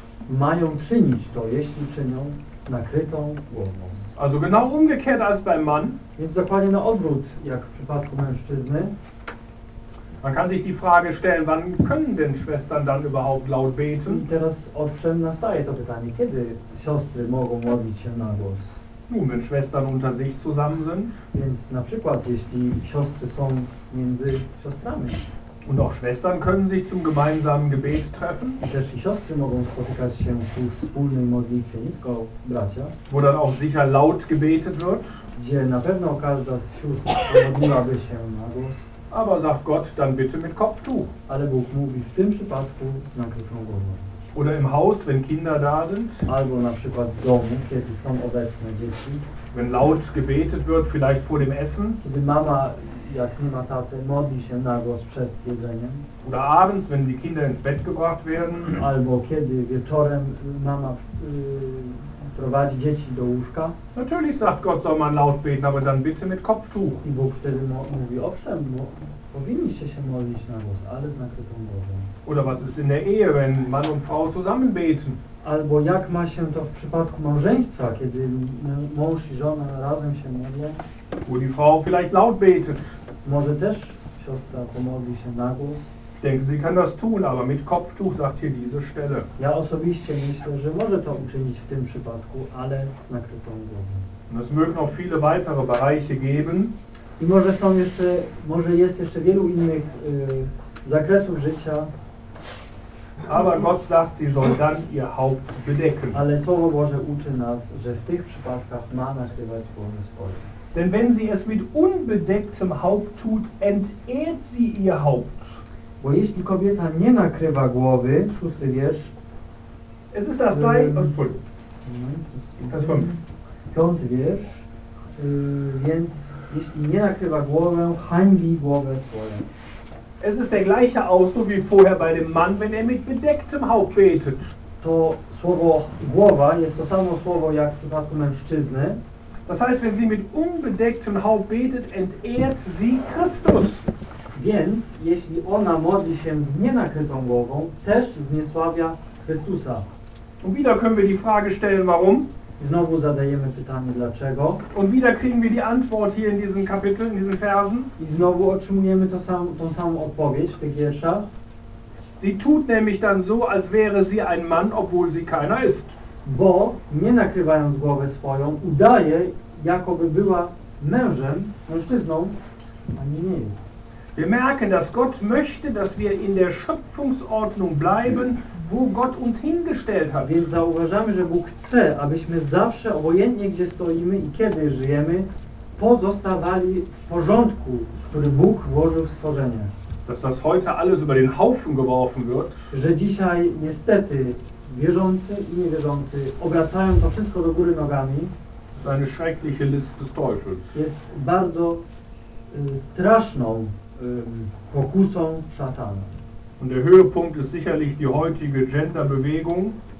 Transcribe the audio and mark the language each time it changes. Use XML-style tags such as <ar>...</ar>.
<pl>Mają czynić to, jeśli czynią z nakrytą głową.</pl> <de>Also genau umgekehrt als beim Mann.</de> <pl>Więc dokładnie na odwrót, jak w przypadku mężczyzny.</pl> <de>Man kann sich die Frage stellen, wann können denn Schwestern dann überhaupt laut beten?</de> <pl>I teraz owszem, nastaje to pytanie, kiedy siostry mogą modlić się na głos?</pl> <de>Nun, wenn Schwestern unter sich zusammen sind.</de> <pl>Więc na przykład, jeśli siostry są między siostrami.</pl> <de>Und auch Schwestern können sich zum gemeinsamen Gebet treffen.</de> <pl>I też i siostry mogą spotykać się ku wspólnej modlitwie, nie tylko bracia.</pl> <de>Wo dann auch sicher laut gebetet wird.</de> <pl>Gdzie na pewno każda z sióstr modliłaby się na głos.</pl> <de>Aber sagt Gott, dann bitte mit Kopftuch.</de> <pl>Ale Bóg mówi w tym przypadku z nakrytą głową.</pl> <de>Oder im Haus, wenn Kinder da sind.</de> <pl>Albo na przykład w domu, kiedy są obecne dzieci.</pl> <de>Wenn laut gebetet wird, vielleicht vor dem Essen.</de> <pl>Kiedy mama, jak nie ma taty, modli się na głos przed jedzeniem.</pl> <de>Oder abends, wenn die Kinder ins Bett gebracht werden.</de> <pl>Albo kiedy wieczorem mama prowadzi dzieci do łóżka.</pl> <de>Natürlich sagt Gott, soll man laut beten, aber dann bitte mit Kopftuch.</de> <pl>I Bóg wtedy mówi, owszem, powinniście się modlić na głos, ale z nakrytą głową.</pl> <de>Oder was ist in der Ehe, wenn Mann und Frau zusammen beten?</de> <pl>Albo jak ma się to w przypadku małżeństwa, kiedy mąż i żona razem się modlą?</pl> <de>Wo die Frau vielleicht laut betet.</de> <pl>Może też siostra pomodli się na głos.</pl> <de>Ich denke, sie kann das tun, aber mit Kopftuch, sagt hier diese Stelle.</de> <pl>Ja osobiście myślę, że może to uczynić w tym przypadku, ale z nakrytą głową.</pl> <de>Und es mögen noch viele weitere Bereiche geben.</de> <pl>I może są jeszcze, może jest jeszcze wielu innych zakresów życia.</pl> <de>Aber Gott sagt, sie soll dann ihr Haupt bedecken.</de> <pl>Ale Słowo Boże uczy nas, że w tych przypadkach ma nakrywać głowę swoją.</pl> <de>Denn wenn sie es mit unbedecktem Haupt tut, entehrt sie ihr Haupt.</de> <pl>Bo jeśli kobieta nie nakrywa głowy, szósty wiersz.</pl> <de>Es ist das drei, Entschuldigung. Das fünf.</de> <pl>Piąty wiersz. Więc jeśli nie nakrywa głowę, hańbi głowę swoją.</pl> <de>Es ist der gleiche Ausdruck wie vorher bei dem Mann, wenn er mit bedecktem Haupt betet.</de> <pl>To słowo głowa jest to samo słowo jak w przypadku mężczyzny.</pl> <de>Das heißt, wenn sie mit unbedecktem Haupt betet, entehrt sie Christus.</de> <pl>Więc jeśli ona modli się z nienakrytą głową, też zniesławia Chrystusa.</pl> <de>Und wieder können wir die Frage stellen, warum?</de> <pl>Znowu zadajemy pytanie dlaczego.</pl> <de>Und wieder kriegen wir die Antwort hier in diesem Kapitel, in diesen Versen.</de> <pl>I znowu otrzymujemy tą samą odpowiedź w tych wierszach.</pl> <de>Sie tut nämlich dann so, als wäre sie ein Mann, obwohl sie keiner ist.</de> <pl>Bo nie nakrywając głowę swoją, udaje, jakoby była mężem, mężczyzną, a nie jest.</pl> <de>Wir merken, dass Gott möchte, dass wir in der Schöpfungsordnung bleiben, wo Gott uns hingestellt hat.</de> <pl>Więc zauważamy, że Bóg chce, abyśmy zawsze, obojętnie gdzie stoimy i kiedy żyjemy, pozostawali w porządku, który Bóg włożył w stworzenie.</pl> <de>Dass das heute alles über den Haufen geworfen wird.</de> <pl>Że dzisiaj niestety wierzący i niewierzący obracają to wszystko do góry nogami.</pl> <de>Eine schreckliche Liste des Teufels.</de> <pl>Jest bardzo straszną pokusą szatana.</pl> <de>Und der Höhepunkt ist sicherlich die heutige Genderbewegung.</de>